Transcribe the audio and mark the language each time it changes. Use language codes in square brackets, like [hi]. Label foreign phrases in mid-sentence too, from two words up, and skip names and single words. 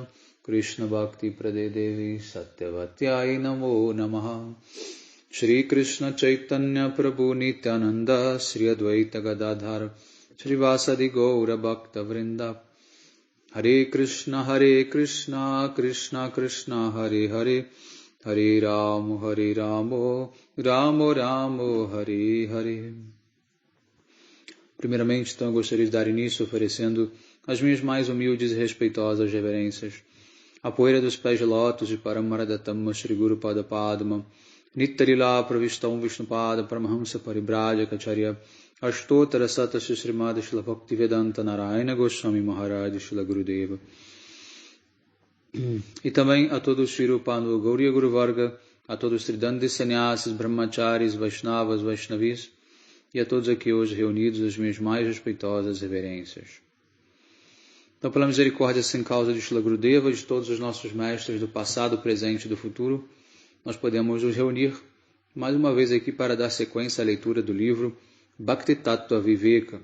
[sa] कृष्ण भक्ति प्रदे देवि सत्यवत्यै नमो नमः श्री कृष्ण चैतन्य प्रभु नित्यानन्द श्री अद्वैत गदाधर श्री वासादि गौर भक्त वृन्द हरे कृष्ण कृष्ण कृष्ण हरे हरे हरे रामो रामो रामो हरे हरे. [pt] Primeiramente, então, eu gostaria de dar início oferecendo as minhas mais humildes e respeitosas reverências. A poeira dos pés de lótus de Paramaradatamma Shri Guru Pada Padma, Nittarila Pravistam Vishnupada Paramahamsa Paribrajacacharya, Ashtotara Sata Srimada Shila Bhaktivedanta Narayana Goswami Maharaj Shila Gurudeva. E também a todos os Shri Rupanu Gauriya Guru Varga, a todos os Tridandi Sannyasis, Brahmacharis, Vaishnavas, Vaishnavis, e a todos aqui hoje reunidos as minhas mais respeitosas reverências. Então, pela misericórdia sem causa de Shila Gurudeva e de todos os nossos mestres do passado, presente e do futuro, nós podemos nos reunir mais uma vez aqui para dar sequência à leitura do livro Bhakti Tattva Viveka.